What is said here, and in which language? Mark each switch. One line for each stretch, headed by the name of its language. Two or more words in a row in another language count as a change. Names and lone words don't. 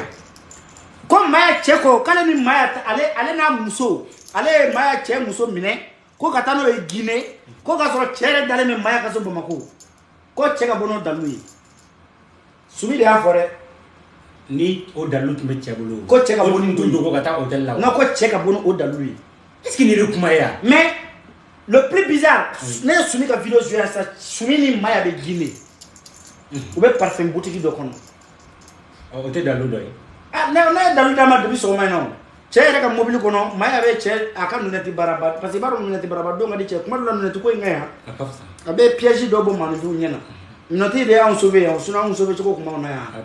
Bambara: Ko maya cɛ ko k'ale ni maya ale n'a muso ale ye maya cɛ muso minɛ ko ka taa n'o ye Guinée ko ka sɔrɔ cɛ yɛrɛ dalen bɛ maya ka so Bamako ko cɛ ka bɔ n'o dalu ye. Sumi de y'a fɔ dɛ. Ni o dalu tun bɛ cɛ bolo. Ko cɛ ka bɔ ni don ko ka taa hôtel la. Non ko cɛ ka bɔ n'o dalu ye.
French: Est-ce que
Bambara: ni de kuma ye yan?
French: Mais le plus bizarre
Bambara: ne ye Sumi ka vidéo joué sa Sumi ni maya bɛ Guinée. U bɛ parfum boutique dɔ kɔnɔ. O tɛ dalu dɔ ye. Ah ne ye dalu d'a ma depuis sɔgɔma in na. Cɛ yɛrɛ ka mobile kɔnɔ maya bɛ cɛ a ka lunette baraba
French: parce que
Bambara: i b'a dɔn lunette baraba don ka di cɛ kuma dɔ la lunette ko in ka yan. A bɛ piège dɔ bɔ maaninfinw ɲɛ na. Lunette de y'anw sauvé yan sinon anw sauvé cogo kuma na yan.